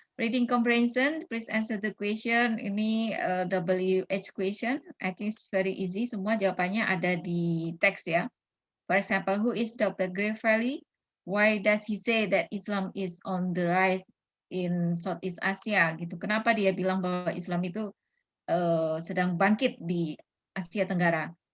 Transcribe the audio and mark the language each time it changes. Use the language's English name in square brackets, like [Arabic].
[English] Reading comprehension, please answer the question. Ini WH question. I think it's very easy. [Indonesian] Semua jawabannya ada di teks ya. [English] For example, who is Dr. Grefali? Why does he say that Islam is on the rise in Southeast Asia? [Indonesian] Gitu. Kenapa dia bilang bahwa Islam itu sedang bangkit di Asia Tenggara?